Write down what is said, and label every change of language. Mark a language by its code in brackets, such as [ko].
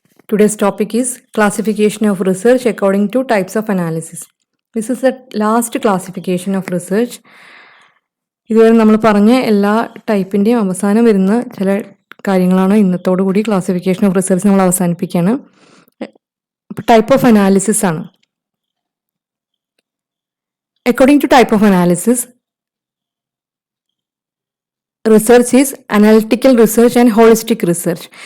[en] Today's topic is classification of research according to types of analysis. This is the last classification of research. [ml] ഇതുവരെ നമ്മൾ പറഞ്ഞ എല്ലാ ടൈപ്പിൻ്റെയും അവസാനം വരുന്ന ചില കാര്യങ്ങളാണ് ഇന്നത്തോടു കൂടി ക്ലാസിഫിക്കേഷൻ ഓഫ് റിസർച്ച് നമ്മൾ അവസാനിപ്പിക്കുകയാണ്. [en] type of analysis [ml] ആണ്. [en] According to type of analysis, research is analytical research and holistic research.